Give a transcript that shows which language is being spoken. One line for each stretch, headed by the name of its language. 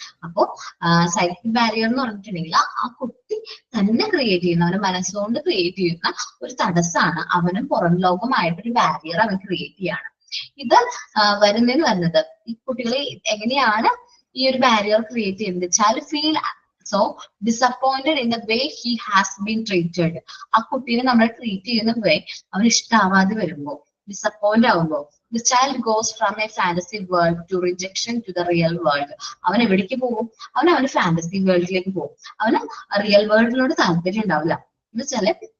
Malayalam: അപ്പോ psychic barrier എന്ന് പറഞ്ഞിട്ടുണ്ടെങ്കിൽ ആ കുട്ടി തന്നെ ക്രിയേറ്റ് ചെയ്യുന്ന, അവന്റെ മനസ്സുകൊണ്ട് ക്രിയേറ്റ് ചെയ്യുന്ന ഒരു തടസ്സമാണ്. അവനും പുറം ലോകമായിട്ടൊരു ബാരിയർ അവൻ ക്രിയേറ്റ് ചെയ്യാണ്. ഇത് വരുന്നത് ഈ കുട്ടികളെ എങ്ങനെയാണ് ഈ ഒരു ബാരിയർ ക്രിയേറ്റ് ചെയ്യുന്നത്?
English: Child feel so disappointed in the way he has been treated.
Malayalam: ആ കുട്ടീനെ നമ്മൾ ട്രീറ്റ് ചെയ്യുന്ന വേ അവന് ഇഷ്ടാവാതെ വരുമ്പോ, ഡിസപ്പോയിന്റ് ആവുമ്പോ,
English: the child goes from a fantasy world to rejection to the real world.
Malayalam: അവൻ എവിടേക്ക് പോകും? അവന്റെ ഫാന്റസി വേൾഡിലേക്ക് പോകും. അവന് റിയൽ വേൾഡിനോട് താല്പര്യം ഉണ്ടാവില്ല. എന്ന് വെച്ചാല്